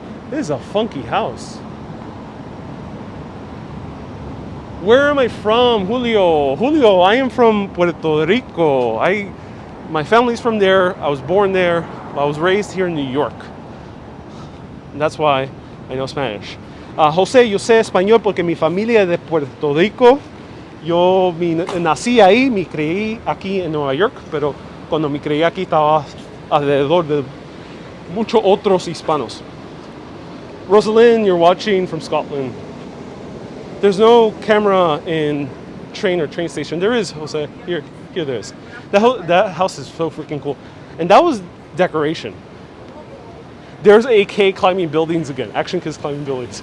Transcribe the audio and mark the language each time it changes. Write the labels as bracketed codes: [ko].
[en] This is a funky house. Where am I from, Julio? Julio, I am from Puerto Rico. My family's from there. I was born there. I was raised here in New York. And that's why I know Spanish. [es] José, yo sé español porque mi familia es de Puerto Rico. Yo nací ahí, me creí aquí en Nueva York, pero cuando me creí aquí estaba alrededor de muchos otros hispanos. [en] Rosalind, you're watching from Scotland. There's no camera in train or train station. There is, Jose. Here there is. That house is so freaking cool. And that was decoration. There's AK climbing buildings again. Action Kids climbing buildings.